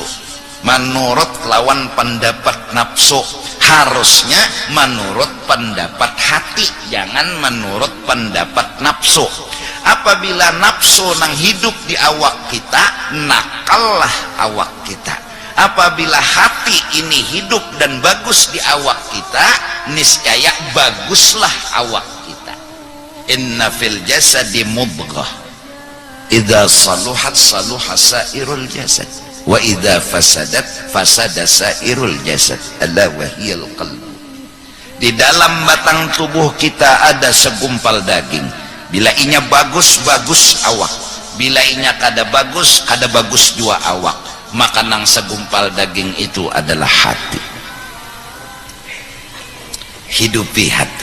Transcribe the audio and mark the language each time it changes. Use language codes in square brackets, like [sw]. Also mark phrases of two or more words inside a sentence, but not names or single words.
[bjn] Menurut lawan pendapat nafsu, harusnya menurut pendapat hati, jangan menurut pendapat nafsu. Apabila nafsu nang hidup di awak kita, nakallah awak kita. Apabila hati ini hidup dan bagus di awak kita, niscaya baguslah awak kita. [ar] إن في الجسد مضغة إذا صلحت صلح سائر الجسد وإذا فسدت فسد سائر الجسد ألا وهي القلب. [bjn] Di dalam batang tubuh kita ada segumpal daging, bila inya bagus bagus awak, bila inya kada bagus jua awak, maka nang segumpal daging itu adalah hati. Hidupi hati.